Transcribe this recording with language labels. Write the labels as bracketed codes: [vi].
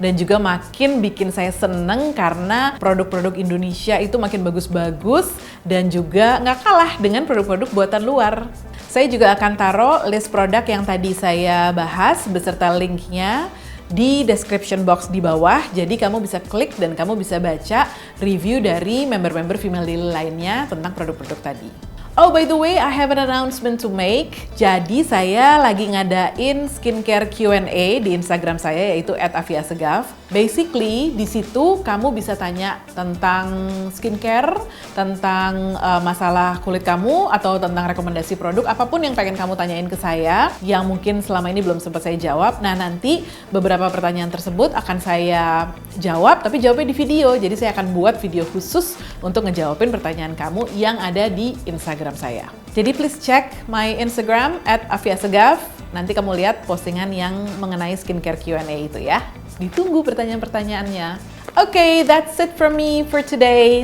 [id] Dan juga makin bikin saya seneng karena produk-produk Indonesia itu makin bagus-bagus dan juga nggak kalah dengan produk-produk buatan luar. Saya juga akan taruh list produk yang tadi saya bahas beserta linknya di description box di bawah. Jadi kamu bisa klik dan kamu bisa baca review dari member-member Female Daily lainnya tentang produk-produk tadi. [en] Oh, by the way, I have an announcement to make. [id] Jadi saya lagi ngadain skincare Q&A di Instagram saya, yaitu @afiasegaf. Basically, di situ kamu bisa tanya tentang skincare, tentang masalah kulit kamu, atau tentang rekomendasi produk, apapun yang pengen kamu tanyain ke saya, yang mungkin selama ini belum sempat saya jawab. Nah, nanti beberapa pertanyaan tersebut akan saya jawab, tapi jawabnya di video. Jadi saya akan buat video khusus untuk ngejawabin pertanyaan kamu yang ada di Instagram saya. Jadi [en] please check my Instagram [id] @afiasegaf. Nanti kamu lihat postingan yang mengenai skincare Q&A itu ya. Ditunggu pertanyaan-pertanyaannya. [en] Okay, that's it from me for today.